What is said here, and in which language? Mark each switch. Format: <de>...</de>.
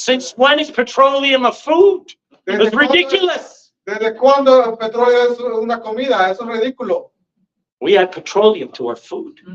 <en>Since when is petroleum a food?</en> <es>¿Desde It's ridiculous. ¿Desde cuándo el petróleo es una comida? Eso es ridículo.</es> <en>We add petroleum to our food.</en>